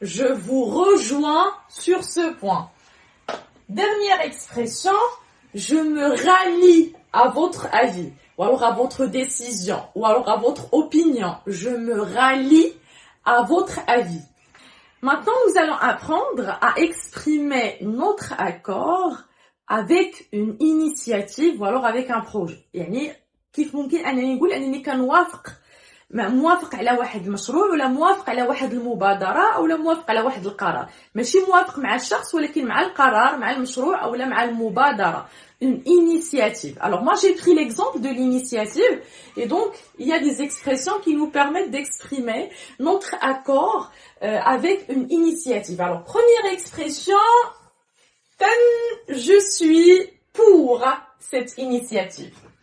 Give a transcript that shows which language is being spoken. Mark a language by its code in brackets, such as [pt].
[fr] Je vous rejoins sur ce point. Dernière expression, je me rallie à votre avis, ou alors à votre décision, ou alors à votre opinion. Je me rallie à votre avis. Maintenant, nous allons apprendre à exprimer notre accord avec une initiative ou alors avec un projet. [ar] يعني كيف ممكن أنني نقول أنني موافق على واحد المشروع ولا موافق على واحد المبادرة أو لا موافق على واحد القرار. ماشي موافق مع الشخص ولكن مع القرار، مع المشروع أو لا مع المبادرة. [fr] Une initiative. Moi j'ai pris l'exemple de l'initiative et donc il y a des expressions qui nous permettent d'exprimer notre accord avec une initiative. Première expression, je suis pour cette initiative.